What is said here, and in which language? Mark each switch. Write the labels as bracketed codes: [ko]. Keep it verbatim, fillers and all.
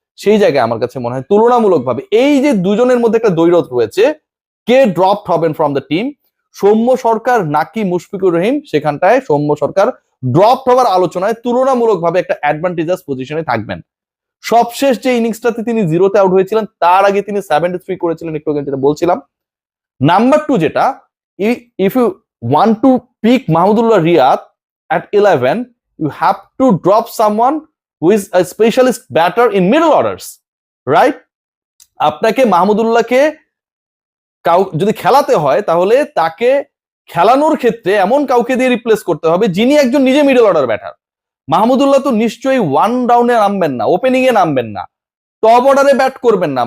[bn] সেই জায়গায় আমার কাছে মনে হয় তুলনামূলকভাবে এই যে দুজনের মধ্যে একটা দ্বৈরথ রয়েছে, কে ড্রপড হবেন from the team, Soumya Sarkar নাকি মুশফিকুর রহিম, সেখানটায় সৌম্য সরকার ড্রপড হওয়ার আলোচনায় তুলনামূলকভাবে একটা অ্যাডভান্টেজাস পজিশনে থাকবেন। সবশেষ যে ইনিংসটাতে তিনি জিরোতে আউট হয়েছিলেন তার আগে তিনি সেভেন্টি থ্রি করেছিলেন, একটু আগে যেটা বলছিলাম। [en] Number two যেটা, if you want to pick Mahmudullah Riyad at eleven, you have to drop someone who is a specialist batter in middle orders, right? [bn] আপনাকে মাহমুদুল্লাহকে কাউ যদি খেলাতে হয় তাহলে তাকে খেলানোর ক্ষেত্রে এমন কাউকে দিয়ে রিপ্লেস করতে হবে যিনি একজন নিজে মিডল অর্ডার ব্যাটার। মাহমুদুল্লাহ তো নিশ্চয়ই ওয়ান ডাউনে নামবেন না, ওপেনিং এ নামবেন না, টপ অর্ডারে ব্যাট করবেন না।